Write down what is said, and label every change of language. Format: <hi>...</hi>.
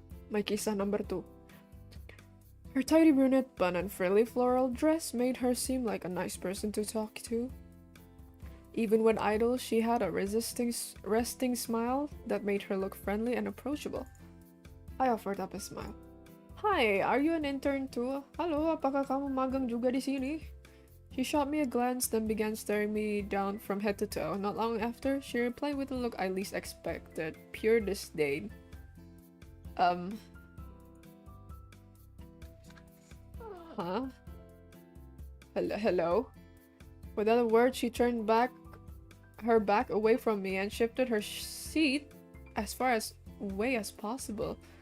<en>My kisah number 2. Her tidy brunette bun and frilly floral dress made her seem like a nice person to talk to. Even when idle, she had a resting smile that made her look friendly and approachable. I offered up a smile. Hi, are you an intern too?</en> <id>Halo, apakah kamu magang juga di sini?</id> <en>She shot me a glance, then began staring me down from head to toe. Not long after, she replied with a look I least expected, pure disdain. Huh? Hello? Without a word, she turned her back away from me and shifted her seat as far away as possible.</en>